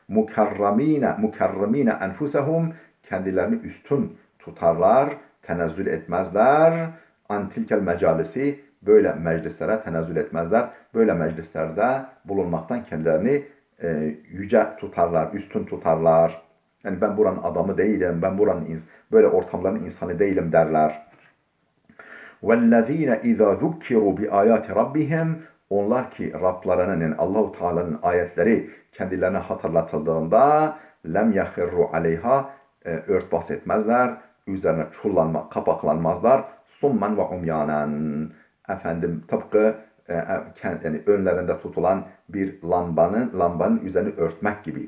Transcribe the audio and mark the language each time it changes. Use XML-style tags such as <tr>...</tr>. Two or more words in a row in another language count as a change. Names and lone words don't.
<ar>مكرمين أنفسهم,</ar> <tr>kendilerini üstün tutarlar, tenezzül etmezler.</tr> <ar>عن تلك المجالس,</ar> <tr>böyle meclislere tenezzül etmezler. Böyle meclislerde bulunmaktan kendilerini yüce tutarlar, üstün tutarlar. Yani ben buranın adamı değilim, ben buranın böyle ortamların insanı değilim derler.</tr> <ar>وَالَّذ۪ينَ اِذَا ذُكِّرُوا بِآيَاتِ رَبِّهِمْ.</ar> <tr>Onlar ki Rablarının, yani Allah-u Teala'nın ayetleri kendilerine hatırlatıldığında</tr> <ar>لم يخروا عليها,</ar> <tr>örtbas etmezler, üzerine çullanma, kapaklanmazlar.</tr> <ar>صما وعميانا.</ar> <tr>Efendim tıpkı yani önlerinde tutulan bir lambanın üzerini örtmek gibi.</tr>